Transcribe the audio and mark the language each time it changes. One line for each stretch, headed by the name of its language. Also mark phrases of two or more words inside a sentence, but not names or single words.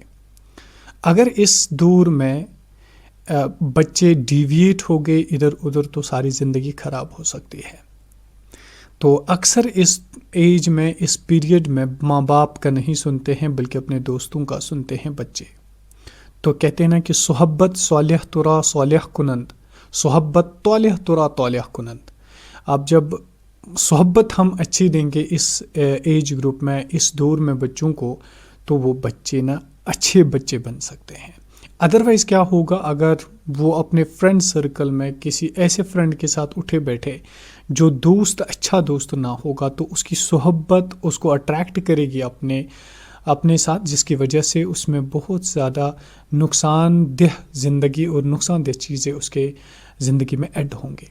Urdu: اگر اس دور میں بچے ڈیویٹ ہو گئے ادھر ادھر، تو ساری زندگی خراب ہو سکتی ہے۔ تو اکثر اس ایج میں، اس پیریڈ میں ماں باپ کا نہیں سنتے ہیں، بلکہ اپنے دوستوں کا سنتے ہیں بچے۔ تو کہتے ہیں نا کہ
Persian: صحبت صالح ترا صالح کنند، صحبت طالح ترا طالح کنند۔
Urdu: اب جب صحبت ہم اچھی دیں گے اس
English: age group
Urdu: میں، اس دور میں بچوں کو، تو وہ بچے نا اچھے بچے بن سکتے ہیں۔ ادروائز کیا ہوگا، اگر وہ اپنے
English: friend circle
Urdu: میں کسی ایسے فرینڈ کے ساتھ اٹھے بیٹھے جو دوست اچھا دوست نہ ہوگا، تو اس کی صحبت اس کو اٹریکٹ کرے گی اپنے ساتھ، جس کی وجہ سے اس میں بہت زیادہ نقصان دہ زندگی اور نقصان دہ چیزیں اس کے زندگی میں ایڈ ہوں گے۔